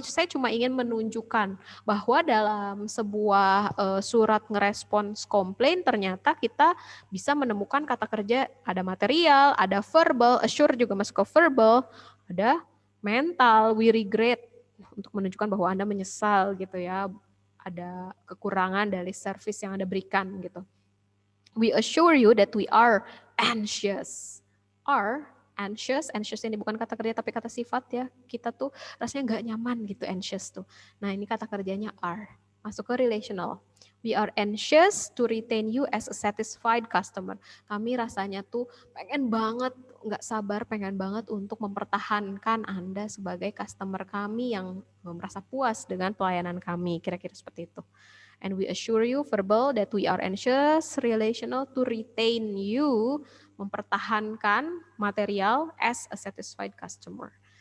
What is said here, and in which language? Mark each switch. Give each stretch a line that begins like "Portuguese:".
Indonesian: Saya cuma ingin menunjukkan bahwa dalam sebuah surat ngerespons komplain ternyata kita bisa menemukan kata kerja ada material, ada verbal, assure juga masuk ke verbal, ada mental,
English: we regret
Indonesian: untuk menunjukkan bahwa Anda menyesal gitu ya. Ada kekurangan dari service yang Anda berikan gitu.
English: We assure you that we are anxious.
Indonesian: Anxious ini bukan kata kerja tapi kata sifat ya. Kita tuh rasanya nggak nyaman gitu anxious tuh. Nah ini kata kerjanya are. Masuk ke relational.
English: We are anxious to retain you as a satisfied customer.
Indonesian: Kami rasanya tuh pengen banget, nggak sabar, pengen banget untuk mempertahankan Anda sebagai customer kami yang merasa puas dengan pelayanan kami. Kira-kira seperti itu.
English: And we assure you verbal that we are anxious, relational to retain you,
Indonesian: mempertahankan
English: material as a satisfied customer.